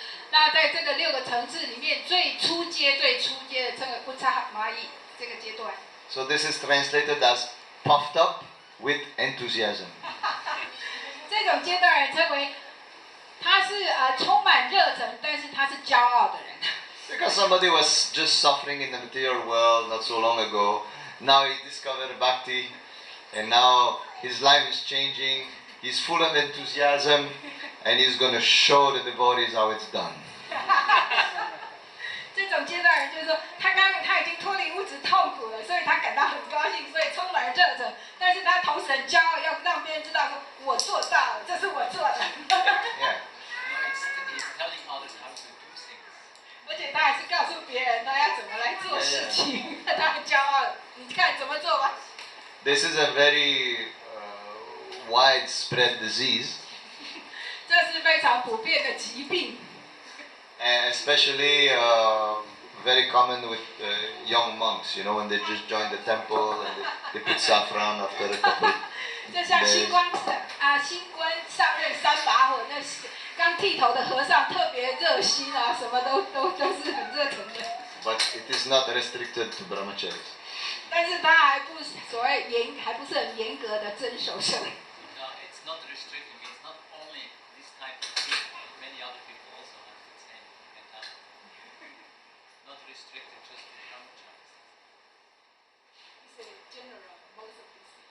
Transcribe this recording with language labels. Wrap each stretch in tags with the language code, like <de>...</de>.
<zh>那在这个6个层次里面，最初阶的这个Utsahamai这个阶段。</zh> <en>So this is translated as puffed up with enthusiasm.</en> <zh>这种阶段人称为，他是充满热忱，但是他是骄傲的人。</zh> <en>Because somebody was just suffering in the material world not so long ago, now he discovered bhakti, and now his life is changing. He's full of enthusiasm, and he's going to show the devotees how it's done.</en> <zh>这种阶段人就是说，他已经脱离物质痛苦了，所以他感到很高兴，所以充满了热忱。但是他同时很骄傲，要让别人知道说，我做到了，这是我做的。</zh> <en>Yeah. He's telling others how to do things.</en> <zh>而且他还是告诉别人他要怎么来做事情，他很骄傲。你看怎么做吧。</zh> <en>This is a very widespread disease.</en> <zh>这是非常普遍的疾病。</zh> <en>Especially very common with young monks, when they just join the temple and they put saffron after a couple.</en> <zh>就像新官上任3把火，那刚剃头的和尚特别热心啊，什么都是很热忱的。</zh> <en>But it is not restricted to brahmacharis.</en> <zh>但是他还不是很严格的遵守圣。</zh> <en>No, it's not restricted. It's not only this type of people. Many other people also have the same mentality. Not restricted just to brahmacharis. It's general, most of these</en>